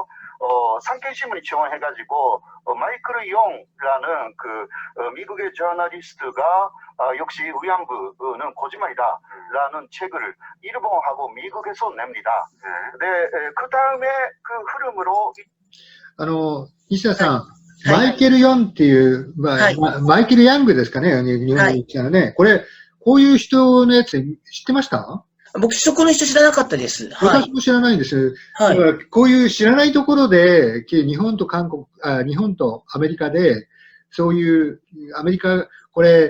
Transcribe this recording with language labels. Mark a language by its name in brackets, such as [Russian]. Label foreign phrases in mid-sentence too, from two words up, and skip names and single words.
[Korean] 산케이신문이 지원해가지고 마이클 용이라는 그 미국의 저널리스트가 역시 위안부는 거짓말이다라는 책을 일본하고 미국에서 냅니다. 네, 그 다음에 그 흐름으로 [Japanese] 西田さん、マイケル・ヨンっていう、マイケル・ヤングですかね、日本に来たのね。こういう人のやつ知ってました？僕、そこの人知らなかったです。私も知らないんです。だからこういう知らないところで、日本とアメリカで、そういう、アメリカ、これ、